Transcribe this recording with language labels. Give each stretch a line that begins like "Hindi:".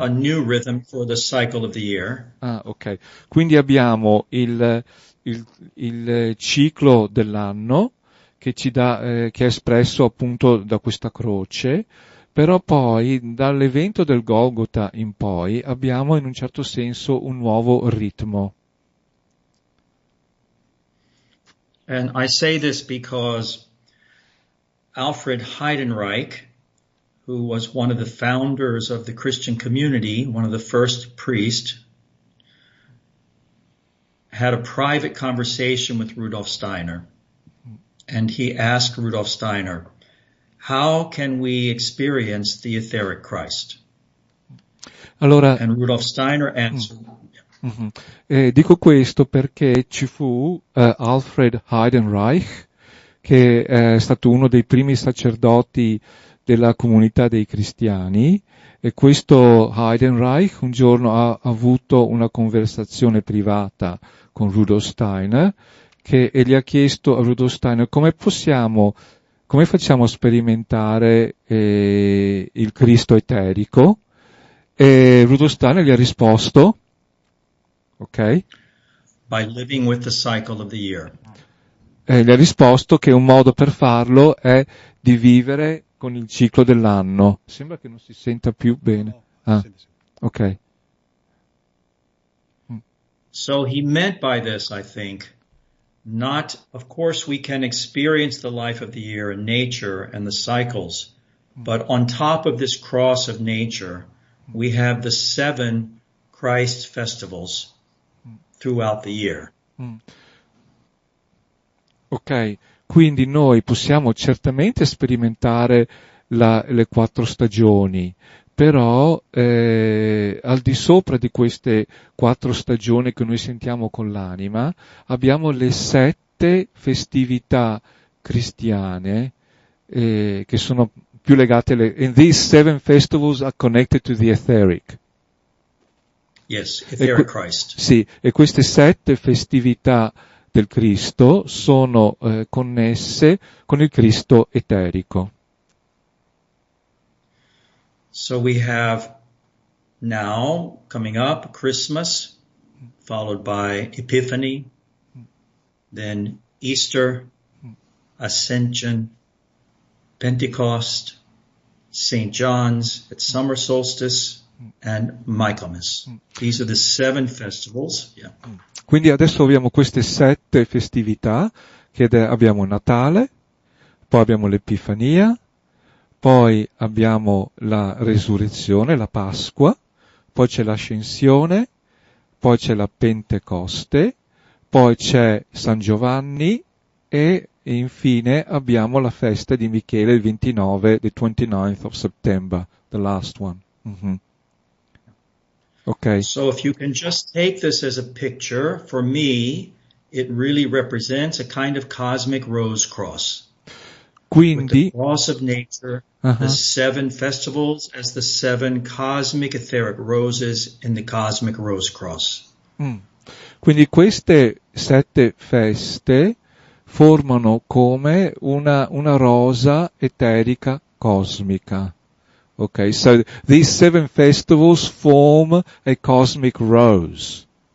English: A new rhythm for the cycle of the year. Ah, ok.
Italian: Quindi abbiamo il ciclo dell'anno che ci dà, che è espresso appunto da questa croce, però poi dall'evento del Golgotha in poi abbiamo in un certo senso un nuovo ritmo.
English: And I say this because Alfred Heidenreich, who was one of the founders of the Christian community, one of the first priests, had a private conversation with Rudolf Steiner. And he asked Rudolf Steiner, how can we experience the etheric Christ?
Italian: Allora,
English: and Rudolf Steiner answered.
Italian: Dico questo perché ci fu Alfred Heidenreich, che è stato uno dei primi sacerdoti della comunità dei cristiani, e questo Heidenreich un giorno ha avuto una conversazione privata con Rudolf Steiner e gli ha chiesto a Rudolf Steiner come facciamo sperimentare il Cristo eterico, e Rudolf Steiner gli ha risposto, ok?
English: By living with the cycle of the year.
Italian: Gli ha risposto che un modo per farlo è di vivere con il ciclo dell'anno. Sembra che non si senta più bene. Ok.
English: So he meant by this, I think, not, of course we can experience the life of the year in nature and the cycles, but on top of this cross of nature, we have the 7 Christ festivals throughout the year.
Italian: Ok, quindi noi possiamo certamente sperimentare le 4 stagioni, però al di sopra di queste 4 stagioni che noi sentiamo con l'anima, abbiamo le 7 festività cristiane che sono più legate
English: and these 7 festivals are connected to the etheric. Yes, etheric Christ.
Italian: Sì, e queste 7 festività del Cristo sono connesse con il Cristo eterico.
English: So we have now, coming up, Christmas, followed by Epiphany, then Easter, Ascension, Pentecost, St. John's at summer solstice, and Michaelmas. These are the 7 festivals. Yeah.
Italian: Quindi adesso abbiamo queste 7 festività, che abbiamo Natale, poi abbiamo l'Epifania, poi abbiamo la Resurrezione, la Pasqua, poi c'è l'Ascensione, poi c'è la Pentecoste, poi c'è San Giovanni e infine abbiamo la festa di Michele il 29,
English: the 29th of September, the last one. Okay. So if you can just take this as a picture, for me, it really represents a kind of cosmic rose cross.
Italian: Quindi,
English: with the cross of nature, the 7 festivals as the 7 cosmic etheric roses in the cosmic rose cross.
Italian: Quindi queste 7 feste formano come una rosa eterica cosmica.
English: Okay, so these 7 festivals form a cosmic rose.